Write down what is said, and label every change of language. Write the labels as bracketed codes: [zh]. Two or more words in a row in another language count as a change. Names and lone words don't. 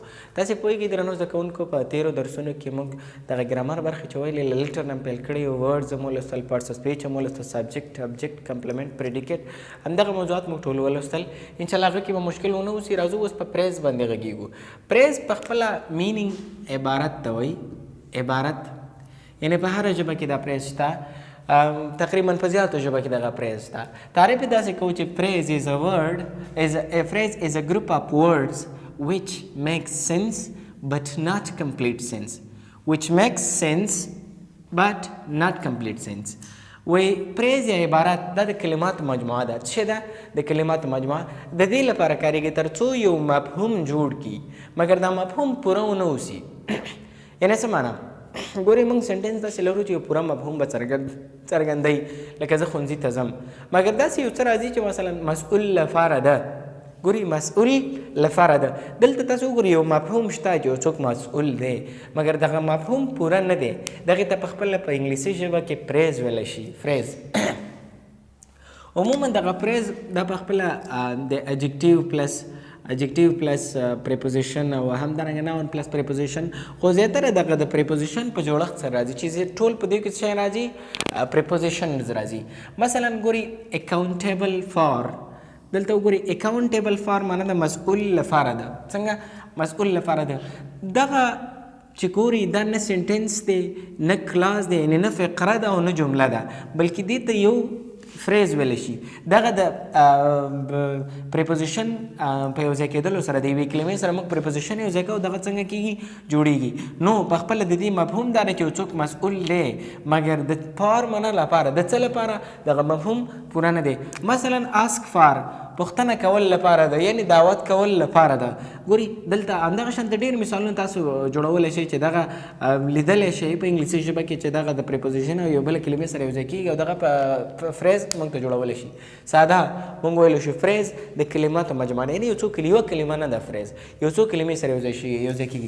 [ps] تاسې پوهېږئ درنو زده کوونکو په تېرو درسونو کې موږ دغه ګرامر برخې چې ویلې له لیټر نه پیل کړي یو ورډز مو لوستل، [en] parts of speech [ps] مو لوستل، [en] subject object complement predicate, [ps] همدغه موضوعات موږ ټول ولوستل. انشاءالله هغه کې به مشکل ونه اوسي. راځو اوس په پریز باندې غږیږو. پریز په خپله مینینګ عبارت ته وایي. عبارت یعنی په هره ژبه کې دا پریز شته، تقریبا په زیاتو ژبه کې دغه پریز شته. تعریف یې داسې کوو چې پریز [en] is a word, a phrase is a group of words which makes sense but not complete sense. which makes sense but not complete sense. [ps] وی پریز یا عبارت دا د کلمات مجموعه ده. څه ده؟ د کلمات مجموعه د دې لپاره کارېږي تر څو یو مفهوم جوړ کړي مګر دا مفهوم پوره ونه اوسي. یعنې څه معنا؟ ګورئ موږ سنټنس داسې لرو چې یو پوره مفهوم به څرګندوي، لکه زه ښوونځي ته ځم، مګر داسې یو څه راځي چې مثلا مسؤل لپاره ده. ګورئ مسؤل لپاره ده، دلته تاسو وګورئ یو مفهوم شته چې یو څوک مسؤل دی مګر دغه مفهوم پوره نه دی. دغې ته په خپله په انګلیسي ژبه کې پریز ویلی شي. فریز عموما دغه پریز دا په خپله د [en] adjective plus preposition [ps] او همدارنګه [en] noun plus preposition، [ps] خو زیاتره دغه د preposition په جوړښت سره راځي چې ټول په دې کې څه شی راځي؟ prepositions راځي. مثلا ګوري [en] accountable for، [ps] دلته وګوري [en] accountable for [ps] معنی د مسؤل لپاره ده. څنګه مسؤل لپاره ده؟ دغه چې ګوري دا نه سنټنس دی نه کلاس دی یعنې نه فقره ده او نه جمله ده، بلکې دې ته یو فریز ویلی شي. دغه د پریپوزیشن په یو ځای کېدلو سره د یوې کلمې سره موږ پریپوزیشن یو ځای کوو، دغه څنګه کېږي؟ جوړیږي. نو په خپله د دې مفهوم دا دی چې یو څوک مسؤل دی مګر د فار معنا لپاره، د څه لپاره؟ دغه مفهوم پوره نه دی. مثلا [en] ask for, [ps] پوښتنه کول لپاره ده، یعنې دعوت کول لپاره ده. ګوري دلته همدغه شانته ډېر مثالونه تاسو جوړولی شئ چې دغه لیدلی شئ په انګلیسي ژبه کې چې دغه د پریپوزیشن او یو بله کلمې سره یو ځای کېږي او دغه په فریز موږ ته جوړولی شي. ساده موږ ویلی شو فریز د کلماتو مجموعه ده، یعنې یو څو یوه کلمه نه ده فریز، یو څو کلمې سره یو ځای کېږي.